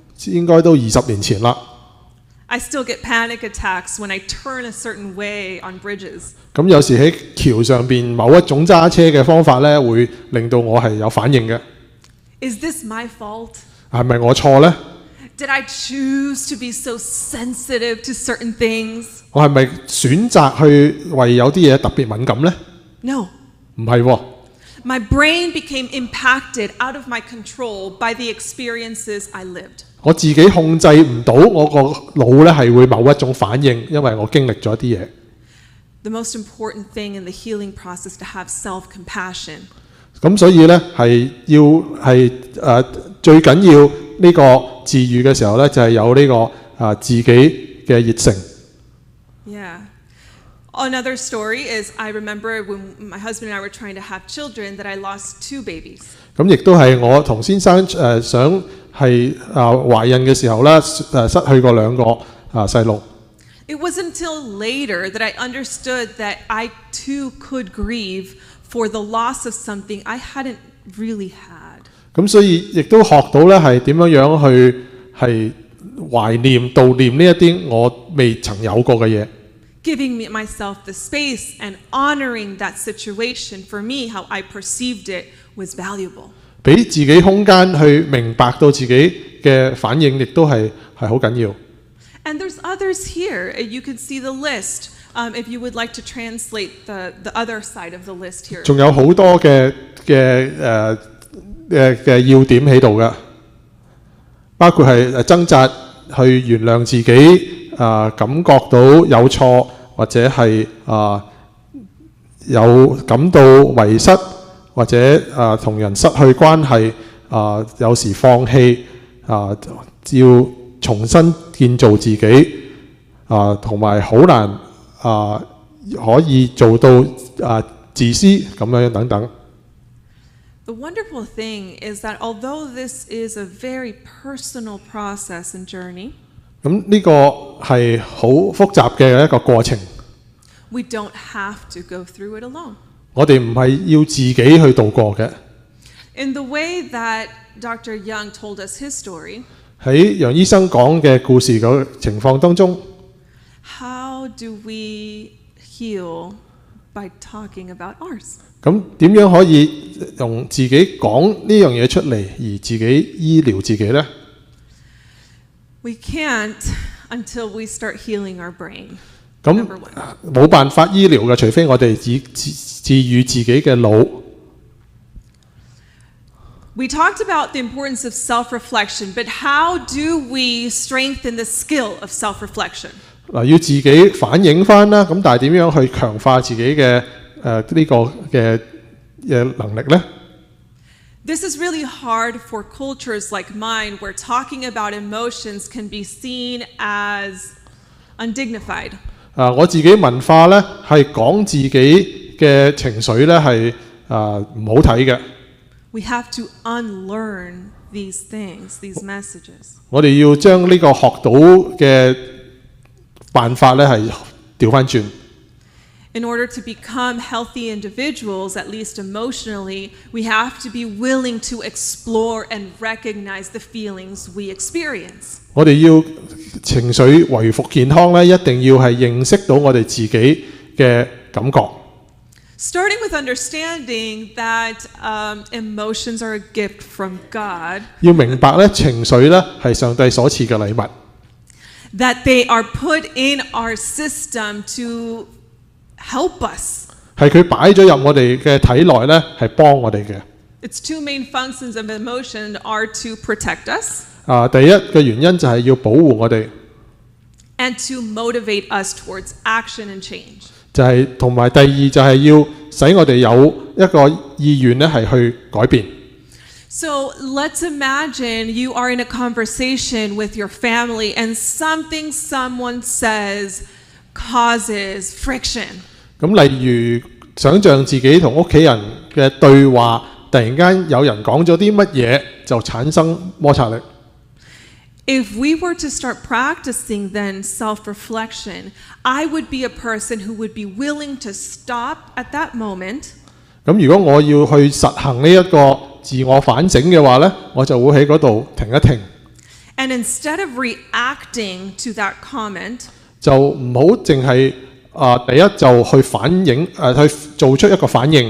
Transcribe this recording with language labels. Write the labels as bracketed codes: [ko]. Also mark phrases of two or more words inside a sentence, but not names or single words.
[yue] 應該都20年前啦。 [en] I still get panic attacks when I turn a certain way on bridges. [yue] 咁有時喺橋上邊某一種揸車嘅方法呢，會令到我係有反應嘅。 [en] Is this my fault? [yue] 係咪我錯呢？ [en] Did I choose to be so sensitive to certain things? [yue] 我係咪選擇去為有啲嘢特別敏感呢？ [en] No. [yue] 唔係喎。 [en] My brain became impacted out of my control by the experiences I lived. [yue] 我自己控制唔到我個腦呢係會某一種反應，因為我經歷咗啲嘢。 [en] The most important thing in the healing process to have self-compassion. [yue] 咁所以呢，係最緊要呢個治癒嘅時候呢，就係有呢個自己嘅熱誠。 [en] Yeah. Another story is I remember when my husband and I were trying to have children that I lost 2 babies. [yue] 咁亦都係我同先生想係懷孕嘅時候呢，失去過2個細路。 [en] It wasn't until later that I understood that I too could grieve for the loss of something I hadn't really had. [yue] 咁所以亦都學到呢係點樣去係懷念悼念呢一啲我未曾有過嘅嘢。 [en] Giving myself the space and honoring that situation for me, how I perceived it, was valuable. [yue] 俾自己空間去明白到自己嘅反應，亦都係好緊要。 [en] And there's others here. You can see the list. If you would like to translate the other side of the list here. [yue] 仲有好多嘅要點喺度嘅，包括係掙扎去原諒自己，感覺到有錯，或者係有感到遺失，或者同人失去關係，有時放棄，要重新建造自己，同埋好難可以做到自私咁樣等等。 [en] The wonderful thing is that although this is a very personal process and journey, [yue] 咁呢個係好複雜嘅一個過程， [en] we don't have to go through it alone. [yue] 我哋唔係要自己去度過嘅。 [en] In the way that Dr. Young told us his story, [yue] 喺楊醫生講嘅故事嘅情況當中， [en] how do we heal by talking about ours? [yue] 咁點樣可以用自己講呢樣嘢出嚟，而自己醫療自己呢？ [en] We can't until we start healing our brain. [yue] 咁 [en] Number one. [yue] 冇辦法醫療嘅，除非我哋治癒自己嘅腦。 [en] We talked about the importance of self-reflection, but how do we strengthen the skill of self-reflection? [yue] 嗱，要自己反映翻啦，咁但係點樣去強化自己嘅呢個嘅能力呢？ [en] This is really hard for cultures like mine, where talking about emotions can be seen as undignified. [yue] 我自己文化呢係講自己嘅情緒呢係唔好睇嘅。 [en] We have to unlearn these things, these messages. [yue] 我哋要將呢個學到嘅辦法呢係調翻轉。 [en] In order to become healthy individuals, at least emotionally, we have to be willing to explore and recognize the feelings we experience. [yue] 我哋要情緒恢復健康呢，一定要係認識到我哋自己嘅感覺。 [en] Starting with understanding that emotions are a gift from God, [yue] 要明白呢，情緒呢係上帝所賜嘅禮物。 [en] that they are put in our system to help us. [yue] 係佢擺咗入我哋嘅體內呢，係幫我哋嘅。 [en] Its two main functions of emotion are to protect us [yue] 第一嘅原因就係要保護我哋， [en] and to motivate us towards action and change. [yue] 就係同埋第二就係要使我哋有一個意願呢係去改變。 [en] So let's imagine you are in a conversation with your family and something someone says causes friction. [yue] 咁例如想像自己同屋企人嘅對話，突然間有人講咗啲乜嘢，就產生摩擦力。 [en] If we were to start practicing then self-reflection, I would be a person who would be willing to stop at that moment. [yue] 咁如果我要去實行呢一個自我反省嘅話呢，我就會喺嗰度停一停， [en] And instead of reacting to that comment, [yue] 就唔好淨係第一就去反應去做出一個反應。